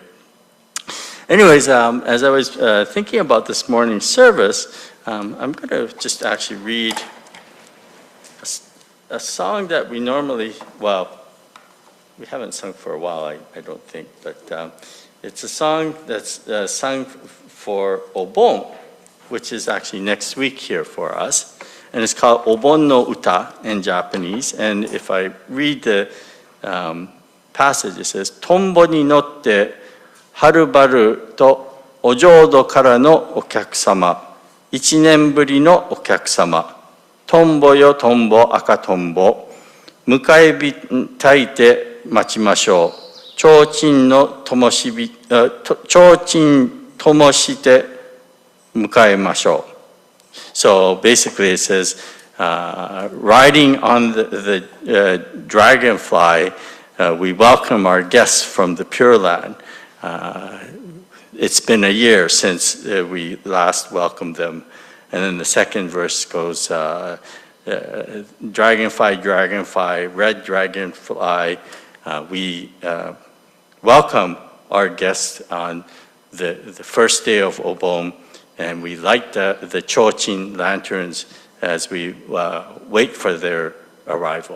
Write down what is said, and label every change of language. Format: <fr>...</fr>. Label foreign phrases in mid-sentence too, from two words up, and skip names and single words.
<en>Anyways, as I was thinking about this morning's service, I'm going to just actually read a song that we normally, well, we haven't sung for a while, I don't think, but it's a song that's sung for Obon, which is actually next week here for us. And it's called Obon no Uta in Japanese. And if I read the passage, it says,</en> <ja>トンボに乗ってはるばるとお浄土からのお客様, 1年ぶりのお客様. トンボよトンボ赤トンボ、迎え火焚いて待ちましょう。提灯の灯しび、提灯灯して迎えましょう。</ja> <en>So basically it says, riding on the dragonfly, we welcome our guests from the Pure Land. It's been a year since we last welcomed them. And then the second verse goes, dragonfly, dragonfly, red dragonfly, we welcome our guests on the first day of Obon, and we light the Chochin lanterns as we wait for their arrival.</en>